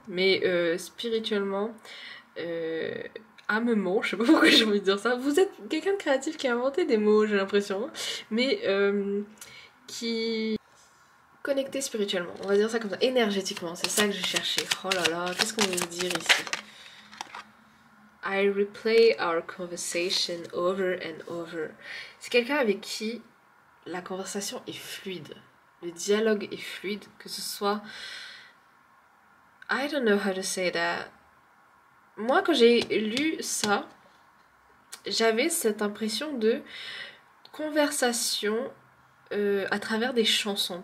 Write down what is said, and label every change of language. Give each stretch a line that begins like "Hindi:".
French: Mais spirituellement... âmement, je sais pas pourquoi j'ai envie de dire ça. Vous êtes quelqu'un de créatif qui a inventé des mots, j'ai l'impression, mais qui connecté spirituellement, on va dire ça comme ça, énergétiquement, c'est ça que j'ai cherché. Oh là là, qu'est-ce qu'on veut dire ici?
English: I replay our conversation over and over.
French: C'est quelqu'un avec qui la conversation est fluide, le dialogue est fluide, que ce soit...
English: I don't know how to say that.
French: moi quand j'ai lu ça, j'avais cette impression de conversation à travers des chansons.